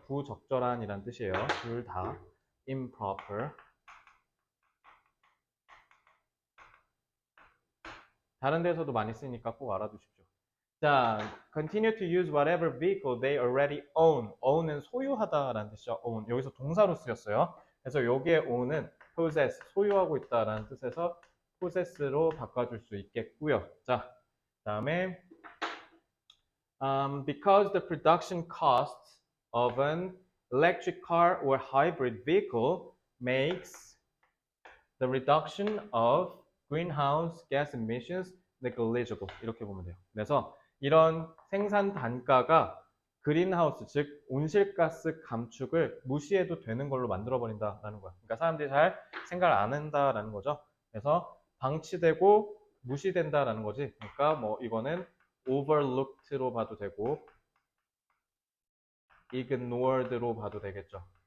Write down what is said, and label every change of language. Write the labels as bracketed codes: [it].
[ko] 부적절한이란 뜻이에요. 둘 다 improper. 다른 데서도 많이 쓰니까 꼭 알아두십시오. 자, [en] continue to use whatever vehicle they already own. [ko] own은 소유하다라는 뜻이죠. own. 여기서 동사로 쓰였어요. 그래서 여기에 own은 possess, 소유하고 있다라는 뜻에서 possess로 바꿔줄 수 있겠고요. 자, 다음에 [en] because the production costs of an electric car or hybrid vehicle makes the reduction of greenhouse gas emissions negligible. [ko] 이렇게 보면 돼요. 그래서 이런 생산 단가가 그린하우스, 즉 온실가스 감축을 무시해도 되는 걸로 만들어버린다라는 거야. 그러니까 사람들이 잘 생각을 안 한다라는 거죠. 그래서 방치되고 무시된다라는 거지. 그러니까 뭐 이거는 overlooked로 봐도 되고 ignored로 봐도 되겠죠.